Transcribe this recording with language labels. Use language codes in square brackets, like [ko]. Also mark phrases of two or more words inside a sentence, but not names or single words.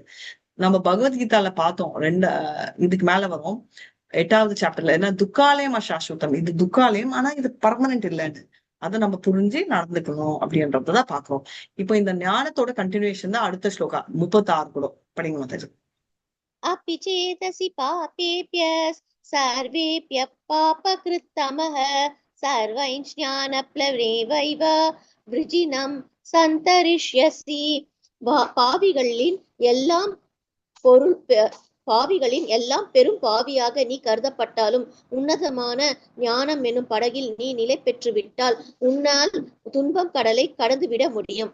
[ta] நம்ம பகவத்கீதால பார்த்தோம், இதுக்கு மேல வரும் 8வது சாப்டர்ல, ஏன்னா [sa] दुःखालयम् अशाश्वतम्, [ta] இது துக்காலயம் ஆனா இது பர்மனன்ட் இல்லைன்னு அதை நம்ம புரிஞ்சு நடந்துக்கணும் அப்படின்றதான் பாக்குறோம். இப்போ இந்த ஞானத்தோட கண்டினியூஷன் தான் அடுத்த ஸ்லோகா 36 கூட படிங்க மாதாஜி. [sa] अपि चेदसि पापेभ्यः सर्वेभ्यः पापकृत्तमः सर्वैज्ञानप्लवेनैव वृजिनं सन्तरिष्यसि. [ta] பாவிகளின் எல்லாம் பெரும் பாவியாக நீ கருதப்பட்டாலும் உன்னதமான ஞானம் என்னும் படகில் நீ நிலை பெற்று விட்டால் உன்னால் துன்பம் கடலை கடந்து விட முடியும்.